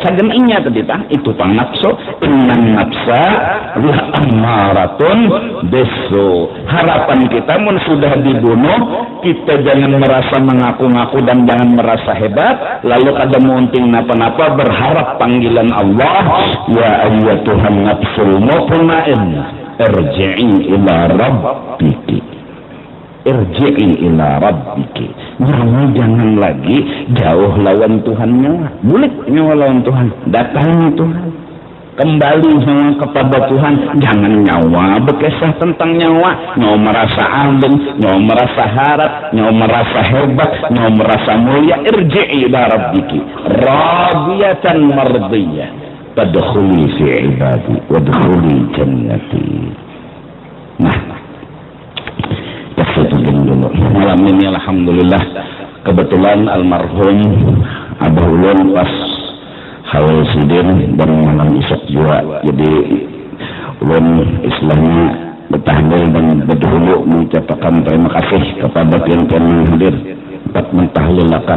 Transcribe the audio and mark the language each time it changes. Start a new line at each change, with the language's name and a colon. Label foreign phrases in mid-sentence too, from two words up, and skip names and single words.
Banjar: Sagam inya tadi tang itu tang nafsu.
Arabic: إن النفس لأمارة بالسوء.
Banjar: Harapan kita mun sudah dibunuh, kita jangan merasa mengaku-ngaku dan jangan merasa hebat, lalu kada munting napa-napa, berharap panggilan Allah,
Arabic: يا أيتها النفس المطمئنة ارجعي إلى ربك. ارجعي إلى ربك.
Banjar: Nyawa jangan lagi jauh lawan Tuhan nyawa. Bulik nyawa lawan Tuhan. Datangi Tuhan. Kembali sama kepada Tuhan. Jangan nyawa berkisah tentang nyawa. Nyawa merasa alim, nyawa merasa harap, nyawa merasa hebat, nyawa merasa mulia.
Arabic: ارجعي إلى ربك راضية مرضية. تدخلي في عبادي وادخلي جنتي.
Banjar: Nah, dulu. Malam ini alhamdulillah kebetulan almarhum Abah Ulun pas Halal Sidin dan malam Isyak juga. Jadi Ulun istilahnya bertahlil dan berdahulu mengucapkan terima kasih kepada pian-pian yang hadir dapat mentahlilakan.